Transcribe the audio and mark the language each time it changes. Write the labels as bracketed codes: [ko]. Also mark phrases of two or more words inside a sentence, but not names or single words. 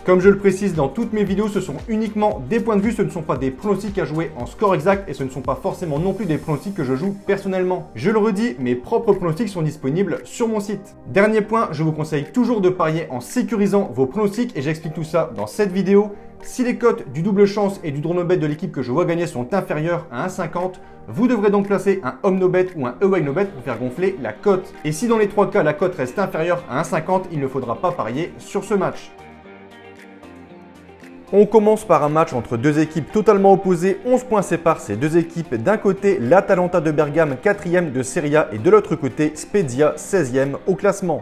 [fr] Comme je le précise dans toutes mes vidéos, ce sont uniquement des points de vue, ce ne sont pas des pronostics à jouer en score exact et ce ne sont pas forcément non plus des pronostics que je joue personnellement. Je le redis, mes propres pronostics sont disponibles sur mon site. Dernier point, je vous conseille toujours de parier en sécurisant vos pronostics et j'explique tout ça dans cette vidéo. Si les cotes du double chance et du [en] draw no bet [fr] de l'équipe que je vois gagner sont inférieures à 1,50, vous devrez donc placer un [en] home no bet [fr] ou un [en] away no bet [fr] pour faire gonfler la cote. Et si dans les trois cas la cote reste inférieure à 1,50, il ne faudra pas parier sur ce match. On commence par un match entre deux équipes totalement opposées, 11 points séparent ces deux équipes. D'un côté, l'Atalanta de Bergame, 4e de Serie A et de l'autre côté, Spezia, 16e au classement.